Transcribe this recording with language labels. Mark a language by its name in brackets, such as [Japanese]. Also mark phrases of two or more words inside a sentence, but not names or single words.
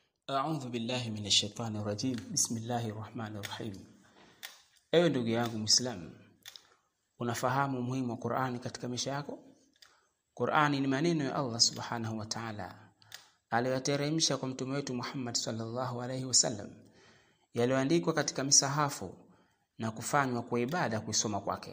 [Arabic] أعوذ بالله من الشيطان الرجيم. بسم الله الرحمن الرحيم. [Swahili] Ewe ndugu yangu Muislamu, unafahamu umuhimu wa Qur'ani katika maisha yako? Qur'ani ni maneno ya Allah [Arabic] سبحانه وتعالى [Swahili] aliyoteremsha kwa mtume wetu Muhammad [Arabic] صلى الله عليه وسلم, [Swahili] yaliyoandikwa katika misahafu na kufanywa kwa ibada kusoma kwake.